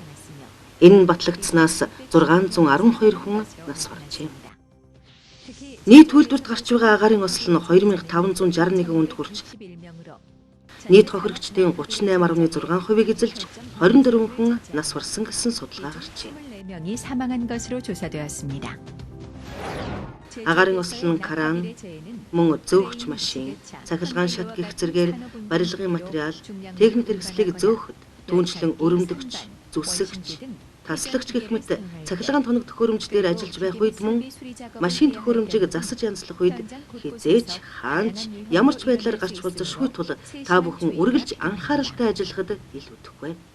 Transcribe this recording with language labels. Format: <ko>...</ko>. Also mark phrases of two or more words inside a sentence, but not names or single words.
<mn>Энэ нь батлагдсанаас 612 хүн нас баржээ. Нийт үйлдвэрт гарч байгаа агаарын осол нь 2561 хүнд хүрч нийт хохирогчдын 38.6%-ийг эзэлж 24 хүн нас барсан гэсэн судалгаа гарчээ.</mn> <ko>4명이 사망한 것으로 조사되었습니다.</ko> <mn>Агаарын осол нь кран, мөн зөөгч машин, цахилгаан шат гэх зэргээр барилгын материал, техник хэрэгслийг зөөхөд түүнчлэн өрөмдөгч, зүсэгч, таслагч гэх мэт цахилгаан тоног төхөөрөмжлөөр ажиллаж байх үед мөн машин төхөөрөмжийг засаж янзлах үед хизээч хаанч ямар ч байдлаар гарч болзошгүй тул та бүхэн үргэлж анхааралтай ажиллахад илүүдэхгүй.</mn>